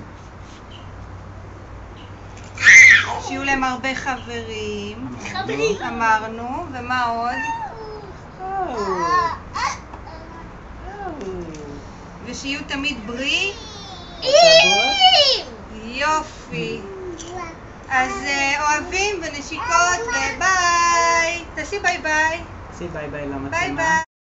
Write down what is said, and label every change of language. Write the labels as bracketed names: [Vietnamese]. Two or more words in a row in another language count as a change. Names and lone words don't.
[Hebrew] שיהיו להם הרבה חברים, אמרנו, ומה עוד? ושיהיו תמיד בריא? יופי. אז אוהבים ונשיקות וביי. תעשי ביי ביי. תעשי ביי ביי למצלמה. ביי ביי.